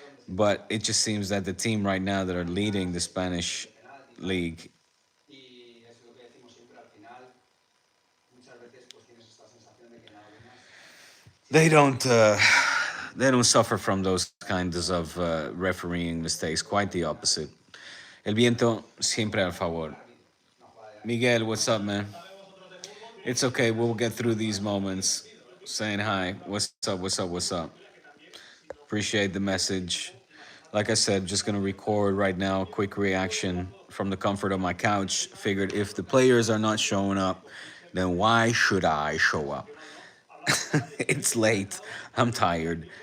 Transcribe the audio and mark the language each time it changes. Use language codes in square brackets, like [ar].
[en] But it just seems that the team right now that are leading the Spanish league, they don't uh, they don't suffer from those kinds of refereeing mistakes. Quite the opposite. [es] El viento siempre al favor. [en] Miguel, what's up, man? It's okay. We'll get through these moments. Saying hi. What's up? What's up? What's up? Appreciate the message. Like I said, just gonna record right now. Quick reaction from the comfort of my couch. Figured if the players are not showing up, then why should I show up? It's late. I'm tired.